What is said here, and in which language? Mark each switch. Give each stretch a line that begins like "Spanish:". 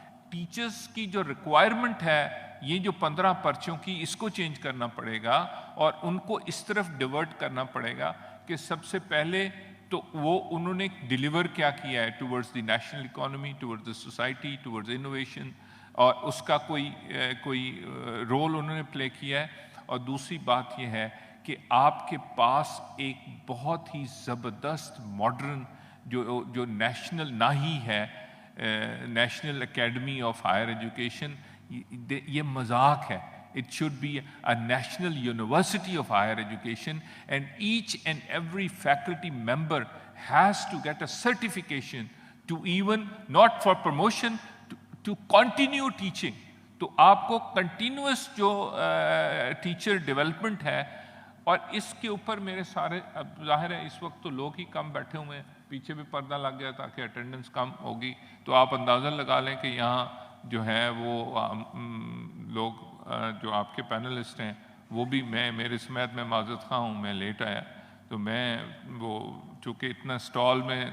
Urdu: Teachers کی جو requirement ہے, یہ جو 15 پرچوں کی, اس کو چینج کرنا پڑے گا, اور ان کو اس طرف ڈیورٹ کرنا پڑے گا کہ سب سے پہلے تو وہ انہوں نے ڈیلیور کیا کیا ہے
English: towards the national economy, towards the society, towards innovation,
Urdu: اور اس کا کوئی رول انہوں نے پلے کیا ہے. اور دوسری بات یہ ہے کہ آپ کے پاس ایک بہت ہی زبردست ماڈرن جو نیشنل نہ ہی ہے, national academy of higher education, یہ مذاق ہے.
English: It should be a national university of higher education, and each and every faculty member has to get a certification to even, not for promotion, to continue teaching.
Urdu: تو آپ کو continuous جو teacher development ہے, اور اس کے اوپر میرے سارے, اب ظاہر ہے اس وقت تو لوگ ہی کم بیٹھے ہوئے ہیں, پیچھے بھی پردہ لگ گیا تاکہ اٹینڈنس کم ہوگی, تو آپ اندازہ لگا لیں کہ یہاں جو ہے وہ لوگ جو آپ کے پینلسٹ ہیں وہ بھی, میرے سمیت میں معذرت خواہ ہوں, میں لیٹ آیا, تو میں وہ چونکہ اتنا سٹال میں.